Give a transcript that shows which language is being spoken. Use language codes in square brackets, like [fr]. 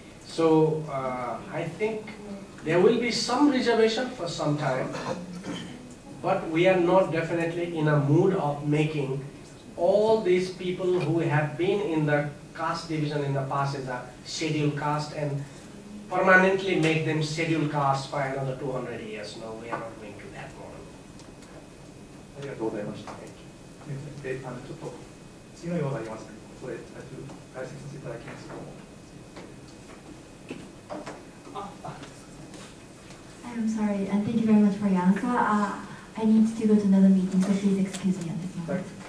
[en] So I think there will be some reservation for some time, but we are not definitely in a mood of making all these people who have been in the caste division in the past as a scheduled caste and permanently make them scheduled caste for another 200 years. No, we are not going to that model. [ja] ありがとうございました。で、ちょっと次のようなありますね。これ解説させていただきますと。 [en] I'm sorry, and thank you very much for your answer. I need to go to another meeting, so please excuse me at this moment.